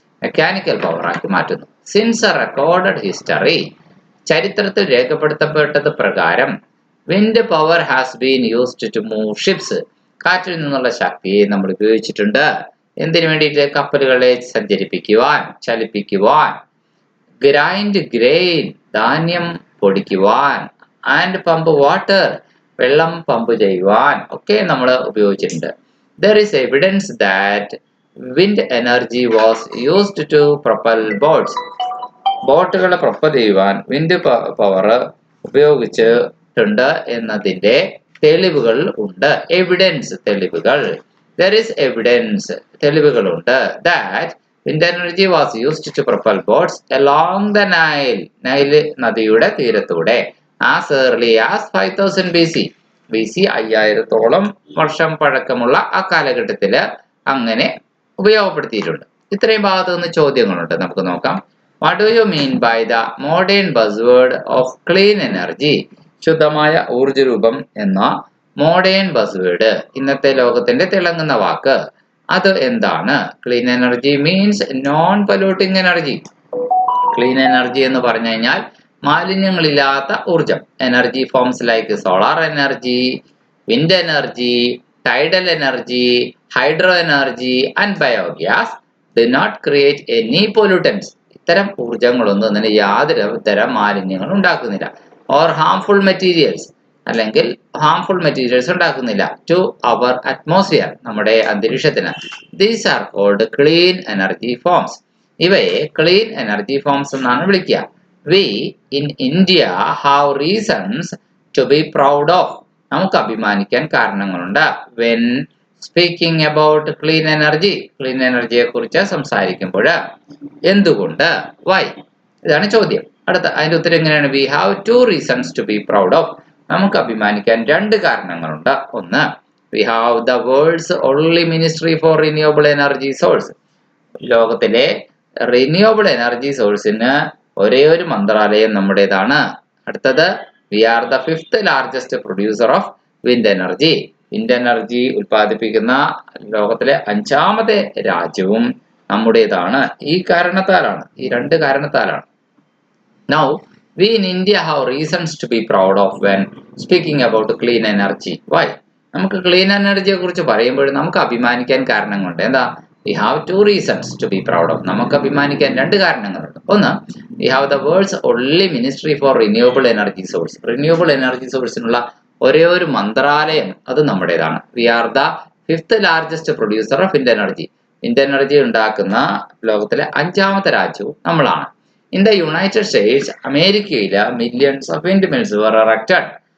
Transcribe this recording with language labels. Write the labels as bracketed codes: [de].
[ml] Mechanical power ആക്കി മാറ്റുന്നു. [en] since a recorded history, [ml] ചരിത്രത്തിൽ രേഖപ്പെടുത്തപ്പെട്ടത് പ്രകാരം, [en] wind power has been used to move ships, [ml] കാറ്റിൽ നിന്നുള്ള ശക്തിയെ നമ്മൾ ഉപയോഗിച്ചിട്ടുണ്ട്. എന്തിനു വേണ്ടിയിട്ട്? കപ്പലുകളെ സഞ്ചരിപ്പിക്കുവാൻ, ചലിപ്പിക്കുവാൻ, [en] grind grain, [ml] ധാന്യം പൊടിക്കുവാൻ, [en] and pump water, [ml] വെള്ളം പമ്പ് ചെയ്യുവാൻ ഒക്കെ നമ്മൾ ഉപയോഗിച്ചിട്ടുണ്ട്. [en] There is evidence that wind energy was used to propel boats. [ml] ബോട്ടുകളെ Propel ചെയ്യുവാൻ വിൻഡ് പവർ ഉപയോഗിച്ചിട്ടുണ്ട് എന്നതിന്റെ തെളിവുകൾ ഉണ്ട്. എവിഡൻസ്, തെളിവുകൾ. [en] There is evidence, [ml] തെളിവുകളുണ്ട്. [en] That wind energy was used to propel boats along the Nile, [ml] Nile നദിയുടെ തീരത്തൂടെ, [en] as early as 5000 BC. [ml] BC 5000-ഓളം വർഷം പഴക്കമുള്ള ആ കാലഘട്ടത്തില് അങ്ങനെ ഉപയോഗപ്പെടുത്തിയിട്ടുണ്ട്. ഇത്രയും ഭാഗത്ത് നിന്ന് ചോദ്യങ്ങളുണ്ട്, നമുക്ക് നോക്കാം. [en] What do you mean by the modern buzzword of clean energy? [ml] ശുദ്ധമായ ഊർജ്ജരൂപം എന്ന മോഡേൺ ബസ്വേർഡ്, ഇന്നത്തെ ലോകത്തിന്റെ തിളങ്ങുന്ന വാക്ക്, അത് എന്താണ്? [en] Clean energy means non polluting energy. [ml] Clean energy എന്ന് പറഞ്ഞു കഴിഞ്ഞാൽ മാലിന്യങ്ങളില്ലാത്ത ഊർജം. [en] Energy forms like solar energy, wind energy, tidal energy, hydro energy and biogas do not create any pollutants. [ml] ഇത്തരം ഊർജങ്ങളൊന്നും തന്നെ യാതൊരു തരം മാലിന്യങ്ങളും ഉണ്ടാക്കുന്നില്ല. [en] or harmful materials, [ml] അല്ലെങ്കിൽ ഹാംഫുൾ മെറ്റീരിയൽസ് ഉണ്ടാക്കുന്നില്ല [en] to our atmosphere, [ml] നമ്മുടെ അന്തരീക്ഷത്തിന്. [en] These are called clean energy forms. [ml] ഇവയെ ക്ലീൻ എനർജി ഫോംസ് എന്നാണ് വിളിക്കുക. [en] We in India have reasons to be proud of. [ml] നമുക്ക് അഭിമാനിക്കാൻ കാരണങ്ങളുണ്ട്. [en] When speaking about clean energy, [ml] clean എനർജിയെ കുറിച്ച് സംസാരിക്കുമ്പോൾ. എന്തുകൊണ്ട്? [en] Why? [ml] ഇതാണ് ചോദ്യം. അടുത്ത അതിന്റെ ഉത്തരം എങ്ങനെയാണ്? [en] We have two reasons to be proud of. [ml] നമുക്ക് അഭിമാനിക്കാൻ രണ്ട് കാരണങ്ങളുണ്ട്. [en] ഒന്ന്, we have the world's only ministry for renewable energy source. [ml] ലോകത്തിലെ റിന്യൂവബിൾ എനർജി സോഴ്സിന് ഒരേ ഒരു മന്ത്രാലയം നമ്മുടേതാണ്. [en] അടുത്തത്, we are the 5th largest producer of wind energy. [ml] Wind energy ഉൽപ്പാദിപ്പിക്കുന്ന ലോകത്തിലെ 5ാമത്തെ രാജ്യവും നമ്മുടേതാണ്. ഈ കാരണത്താലാണ്, ഈ രണ്ട് കാരണത്താലാണ്. [en] Now, we in India have reasons to be proud of when speaking about clean energy. Why? [ml] നമുക്ക് ക്ലീൻ എനർജിയെ കുറിച്ച് പറയുമ്പോൾ നമുക്ക് അഭിമാനിക്കാൻ കാരണങ്ങളുണ്ട്. എന്താ? [en] We have two reasons to be proud of. [ml] നമുക്ക് അഭിമാനിക്കാൻ രണ്ട് കാരണങ്ങളുണ്ട്. [en] ഒന്ന്, we have the world's only ministry for renewable energy source. [ml] Renewable energy സോഴ്സിനുള്ള ഒരേ ഒരു മന്ത്രാലയം അത് നമ്മുടേതാണ്. [en] We are the 5th largest producer of wind energy. [ml] Wind energy ഉണ്ടാക്കുന്ന ലോകത്തിലെ 5ാമത്തെ രാജ്യവും നമ്മളാണ്. [en] In the United States, അമേരിക്കയില് millions of windmills were erected.